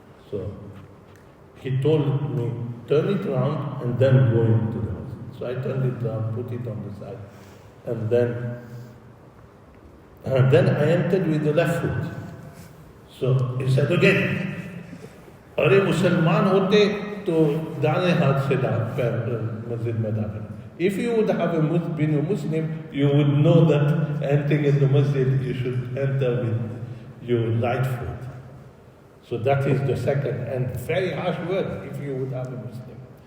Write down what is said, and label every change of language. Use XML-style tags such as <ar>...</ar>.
<en>So he told me, turn it around and then go into the masjid. So I turned it around, put it on the side, and then I entered with the left foot. So he said again,</en> <hi>अरे मुसलमान होते तो दाने हाथ से मस्जिद में दाखिल.</hi> <en>If you would have been a Muslim, you would know that entering in the masjid, you should enter with your right foot. So that is the second and very harsh word, if you would have a Muslim.</en>